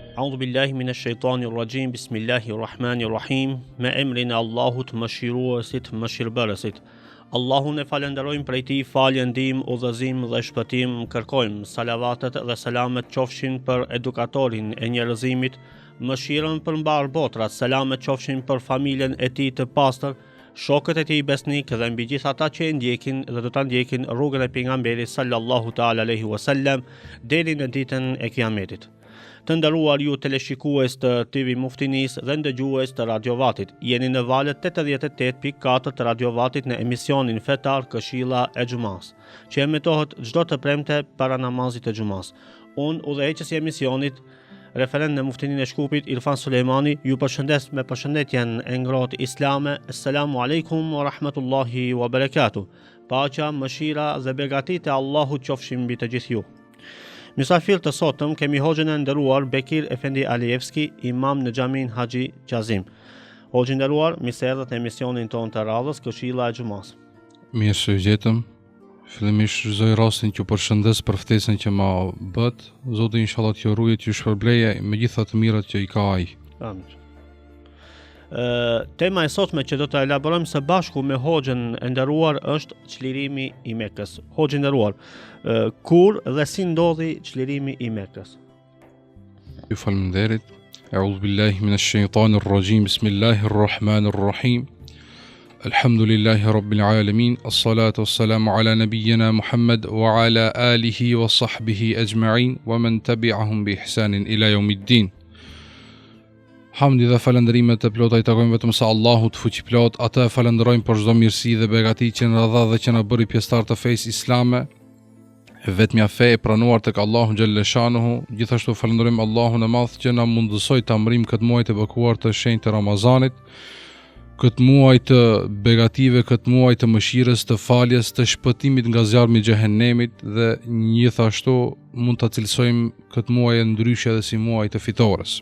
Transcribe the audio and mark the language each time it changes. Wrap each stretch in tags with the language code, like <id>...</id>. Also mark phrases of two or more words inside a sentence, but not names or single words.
<ar>أعوذ بالله من الشيطان الرجيم. بسم الله الرحمن الرحيم.</ar> <sq>Me emrin e Allahut mëshiruesit, mëshirbërësit. Allahun e falenderojmë prej tij falje, ndihmë, udhëzim dhe shpëtim kërkojmë. Salavatet dhe selamet qofshin për edukatorin e njerëzimit, mëshirën për mbar botrat, selamet qofshin për familjen e tij të pastër, shokët e tij besnik dhe mbi gjithë ata që e ndjekin dhe do ta ndjekin rrugën e pejgamberit</sq> <ar>صلى الله تعالى عليه وسلم</ar> <sq>deri në ditën e Kiametit. Të nderuar ju teleshikues të TV Muftinis dhe ndëgjues të Radio Vatit, jeni në valët 88.4 të Radio Vatit në emisionin fetar Këshilla e Xumas, që emetohet çdo të premte para namazit të Xumas. Unë, udhëheqësi i emisionit, referent në Muftinin e Shkupit, Irfan Sulejmani, ju përshëndes me përshëndetjen e ngrohtë islame.</sq> <ar>السلام عليكم ورحمة الله وبركاته.</ar> <sq>Paqja, mëshira dhe begatitë e Allahut qofshin mbi të gjithë ju. Mysafir të sotëm kemi hoxhën e nderuar Bekir Efendi Alievski, imam në xhamin Haxhi Qazim. Hoxhë nderuar, mirë se erdhët në emisionin tonë të radhës Këshilla e Xumas. Mirë se u gjetëm. Fillimisht zoj rastin që përshëndes për ftesën që ma bët. Zoti inshallah t'ju rujë, t'ju shpërbleje me gjitha të mirat që i ka ai. Amin. Tema e sotme që do të elaborojmë së bashku me hoxhën e nderuar është çlirimi i Mekës. Hoxhë i nderuar, kur dhe si ndodhi çlirimi i Mekës? Ju faleminderit.</sq> <ar>أعوذ بالله من الشيطان الرجيم. بسم الله الرحيم. الحمد لله رب العالمين. والصلاة والسلام على نبينا محمد وعلى آله وصحبه أجمعين ومن تبعهم بإحسان إلى يوم الدين.</ar> <sq>Hamdi dhe falënderimet të plota i takojmë vetëm sa Allahut fuqiplot. Atë e falenderojmë për çdo mirësi dhe begati që na dha dhe që na bëri pjesëtar të fesë islame. Vetmja fe e pranuar tek Allahu</sq> <ar>جل شأنه.</ar> <sq>Gjithashtu falenderojmë Allahun e Madh që na mundësoi ta mbrim këtë muaj të bekuar të shenjtë të Ramazanit, këtë muaj të begative, këtë muaj të mëshirës, të faljes, të shpëtimit nga zjarmi i xhehenemit dhe gjithashtu mund ta cilësojmë këtë muaj e ndryshe edhe si muaj të fitores.</sq>